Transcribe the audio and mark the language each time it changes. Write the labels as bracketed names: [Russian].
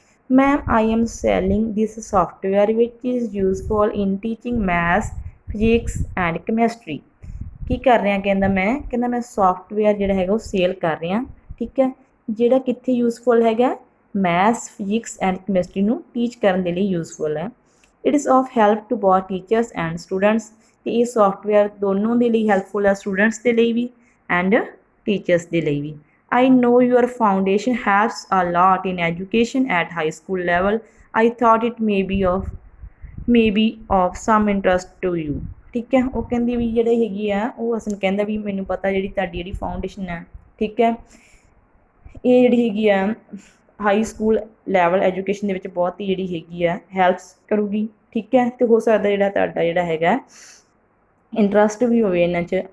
[English] ma'am I am selling this software which is useful in teaching maths physics and chemistry [Punjabi] ਕੀ ਕਰ ਰਿਹਾ ਕਹਿੰਦਾ ਮੈਂ software ਜਿਹੜਾ ਹੈਗਾ ਉਹ ਸੇਲ ਕਰ ਰਿਹਾ ਠੀਕ ਹੈ ਜਿਹੜਾ ਕਿੱਥੇ ਯੂਜ਼ਫੁਲ ਹੈਗਾ ਮੈਥਸ ਫਿਜ਼ਿਕਸ ਐਂਡ ਕੈਮਿਸਟਰੀ ਨੂੰ ਟੀਚ ਕਰਨ ਦੇ ਲਈ ਯੂਜ਼ਫੁਲ ਹੈ [English] it is of help to both teachers and students [Punjabi] ਅਤੇ ਇਹ ਸੋਫਟਵੇਅਰ ਦੋਨੋਂ ਦੇ ਲਈ ਹੈਲਪਫੁਲ ਹੈ ਸਟੂਡੈਂਟਸ ਦੇ ਲਈ ਵੀ ਐਂਡ ਟੀਚਰਸ ਦੇ ਲਈ ਵੀ। [English] I know your foundation helps a lot in education at high school level. I thought it may be of some interest to you. [Punjabi] ਠੀਕ ਹੈ, ਉਹ ਕਹਿੰਦੀ ਵੀ ਜਿਹੜੇ ਹੈਗੀ ਆ ਉਹ ਹਸਨ ਕਹਿੰਦਾ ਵੀ ਮੈਨੂੰ ਪਤਾ ਜਿਹੜੀ ਤੁਹਾਡੀ ਜਿਹੜੀ ਫਾਊਂਡੇਸ਼ਨ ਹੈ, ਠੀਕ ਹੈ, ਇਹ ਜਿਹੜੀ ਹੈਗੀ ਆ ਹਾਈ ਸਕੂਲ ਲੈਵਲ ਐਜੂਕੇਸ਼ਨ ਦੇ ਵਿੱਚ ਬਹੁਤ ਹੀ ਜਿਹੜੀ ਹੈਗੀ ਆ ਹੈਲਪਸ ਕਰੂਗੀ। ਠੀਕ ਹੈ, ਅਤੇ ਹੋ ਸਕਦਾ ਜਿਹੜਾ ਤੁਹਾਡਾ ਜਿਹੜਾ ਹੈਗਾ ਇੰਟਰਸਟ ਵੀ ਹੋਵੇ ਇਹਨਾਂ 'ਚ।